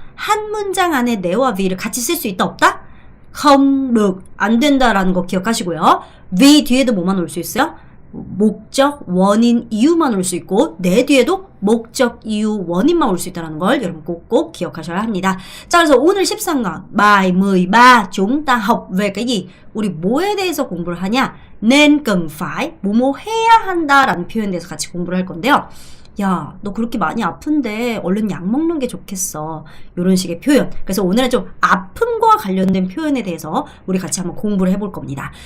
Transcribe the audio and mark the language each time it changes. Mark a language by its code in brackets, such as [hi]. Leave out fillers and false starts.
[ko] 한 문장 안에 네와 왜를 같이 쓸 수 있다 없다? [vi] không được, [ko] 안 된다라는 거 기억하시고요. 왜 뒤에도 뭐만 올 수 있어요? 목적, 원인, 이유만 올 수 있고 네 뒤에도 목적, 이유, 원인만 올 수 있다는 걸 여러분 꼭 기억하셔야 합니다. 자, 그래서 오늘 13강 [vi] bài 13 chúng ta học về cái gì? [ko] 우리 뭐에 대해서 공부를 하냐? [vi] nên cần phải, [ko] 뭐뭐 해야 한다라는 표현에 대해서 같이 공부를 할 건데요. 야, 너 그렇게 많이 아픈데 얼른 약 먹는 게 좋겠어. 이런 식의 표현. 그래서 오늘은 좀 아픔과 관련된 표현에 대해서 우리 같이 한번 공부를 해볼 겁니다.